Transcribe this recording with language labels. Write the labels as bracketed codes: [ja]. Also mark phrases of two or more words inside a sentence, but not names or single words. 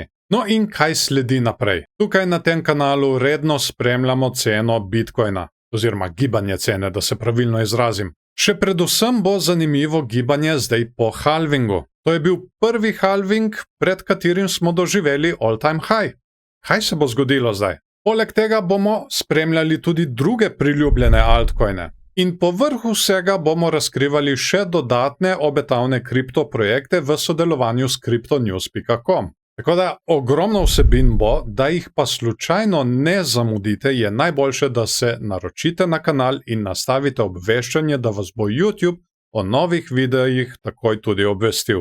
[sl] No in kaj sledi naprej? Tukaj na tem kanalu redno spremljamo ceno Bitcoina, oziroma gibanje cene, da se pravilno izrazim. Še predvsem bo zanimivo gibanje zdaj po halvingu. To je bil prvi halving, pred katerim smo doživeli [en] all-time high. [sl] Kaj se bo zgodilo zdaj? Poleg tega bomo spremljali tudi druge priljubljene altcoine. In povrh vsega bomo razkrivali še dodatne obetavne kriptoprojekte v sodelovanju s cryptonews.com. Tako da ogromno vsebin bo, da jih pa slučajno ne zamudite, je najboljše, da se naročite na kanal in nastavite obveščanje, da vas bo YouTube o novih videojih takoj tudi obvestil.